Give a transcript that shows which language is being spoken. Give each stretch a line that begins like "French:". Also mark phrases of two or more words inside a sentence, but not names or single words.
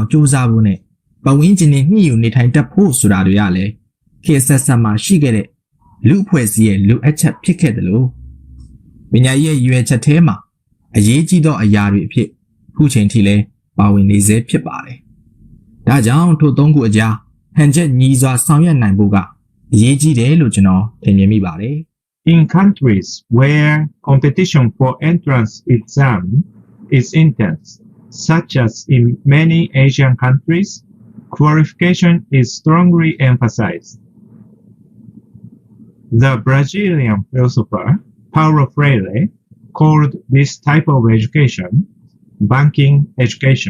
Burmese: စူးစမ်းဖို့နဲ့ပတ်ဝန်းကျင်နဲ့ညှိယူနေထိုင်တတ်ဖို့ဆိုတာတွေကလည်းခေတ်ဆက်ဆက်မှာရှိခဲ့တဲ့လူအဖွဲ့အစည်းရဲ့လူအပ်ချက်ဖြစ်ခဲ့တယ်လို့ပညာရေးရဲ့ရည်ရွယ်ချက်ထဲမှာအရေးကြီးသောအရာတွေအဖြစ်ခုချိန်ထိလည်းပါဝင်နေစေဖြစ်ပါတယ်။ဒါကြောင့်ထို့သုံးခုအကြားဟန်ချက်ညီစွာဆောင်ရွက်နိုင်ဖို့ကအရေးကြီးတယ်လို့ကျွန်တော်ထင်မြင်မိပါတယ်။
English: In countries where competition for entrance exam is intense, such as in many Asian countries, qualification is strongly emphasized. The Brazilian philosopher Paulo Freire called this type of education banking education.